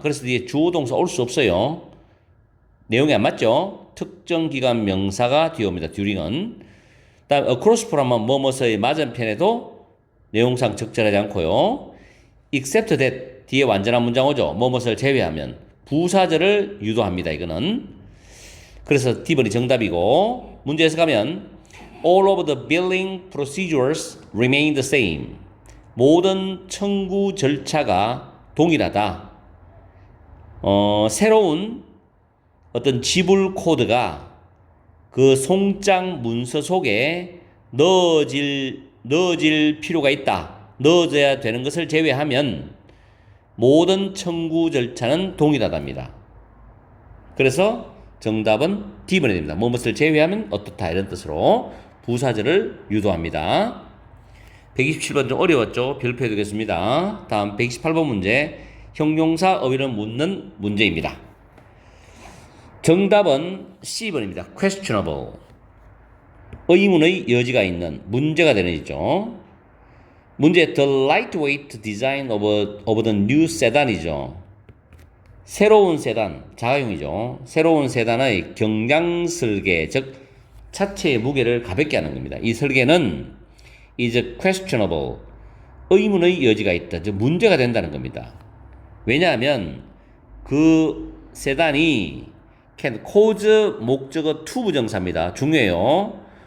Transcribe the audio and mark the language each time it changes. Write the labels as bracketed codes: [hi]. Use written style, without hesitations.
[ko] 그래서 뒤에 주어 동사 올 수 없어요. 내용이 안 맞죠? 특정 기간 명사가 뒤에 옵니다. during은. 다음 [en] across from [ko] 은 뭐뭐서의 맞은편에도 내용상 적절하지 않고요. [en] except that [ko] 뒤에 완전한 문장 오죠. 뭐뭇을 제외하면 부사절을 유도합니다. 이거는. 그래서 D번이 정답이고 문제에서 가면 [en] All of the billing procedures remain the same. [ko] 모든 청구 절차가 동일하다. 새로운 어떤 지불 코드가 그 송장 문서 속에 넣어질 필요가 있다. 넣어져야 되는 것을 제외하면 모든 청구 절차는 동일하답니다. 그래서 정답은 D번이 됩니다. 뭐뭇을 제외하면 어떻다 이런 뜻으로 부사절을 유도합니다. 127번 좀 어려웠죠? 별표 해두겠습니다. 다음 128번 문제 형용사 어휘를 묻는 문제입니다. 정답은 C번입니다. questionable. 의문의 여지가 있는 문제가 되는 이죠. [en] 문제 the lightweight design of the new sedan이죠. [ko] 새로운 세단, 자가용이죠. 새로운 세단의 경량 설계, 즉 차체의 무게를 가볍게 하는 겁니다. 이 설계는 [en] is questionable. [ko] 의문의 여지가 있다. 즉 문제가 된다는 겁니다. 왜냐하면 그 세단이 [en] can cause [ko] 목적어 to 부정사입니다. 중요해요.